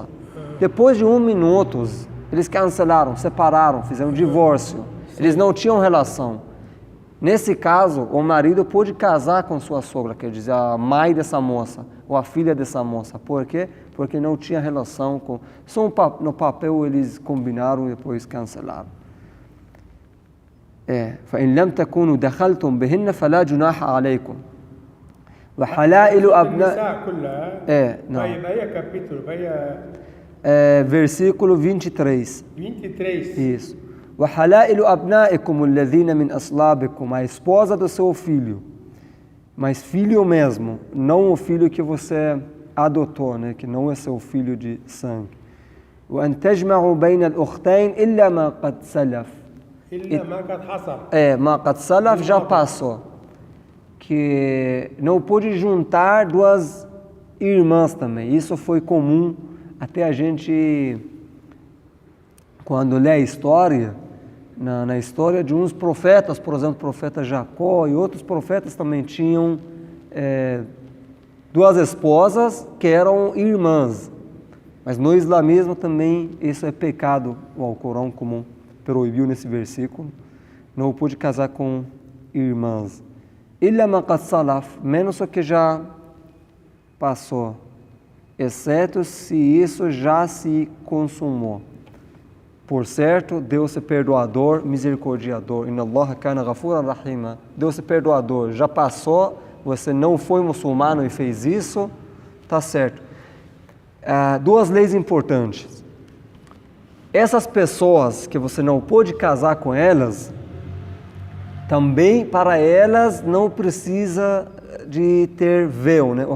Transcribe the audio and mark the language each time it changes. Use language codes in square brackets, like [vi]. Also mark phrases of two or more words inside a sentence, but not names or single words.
[pt] Depois de 1 minuto, eles cancelaram, separaram, fizeram divórcio. Eles não tinham relação. Nesse caso, o marido pode casar com sua sogra, quer dizer, a mãe dessa moça, ou a filha dessa moça. Por quê? Porque não tinha relação com... Só no papel eles combinaram e depois cancelaram. [ar] فإن لم تكونوا دخلتم بهن فلا جناح عليكم وحلائل أبناء النساء كلها. [pt] não. Vai capítulo, vai versículo 23. 23. Isso. [ar] وحلائل أبنائكم الذين من أصلابكم, [pt] a esposa do seu filho, mas filho mesmo, não o filho que você adotou, né, que não é seu filho de sangue. [ar] وأن تجمعوا بين الأختين إلا ما قد سلف. إلا ما قد حصل. ما قد سلف [pt] já passou. Que não pôde juntar duas irmãs também. Isso foi comum até a gente, quando lê a história, na história de uns profetas, por exemplo, o profeta Jacó e outros profetas também tinham duas esposas que eram irmãs. Mas no islamismo também isso é pecado, o Alcorão comum proibiu nesse versículo. Não pôde casar com irmãs. [ar] إلا ما قد سلف, [pt] menos o que já passou, exceto se isso já se consumou. Por certo, Deus é perdoador, misericordiador. [ar] إن الله كان غفورا رحيما. [pt] Deus é perdoador. Já passou, você não foi muçulmano e fez isso, tá certo. Duas leis importantes. Essas pessoas que você não pôde casar com elas, também para elas não precisa de ter véu, né?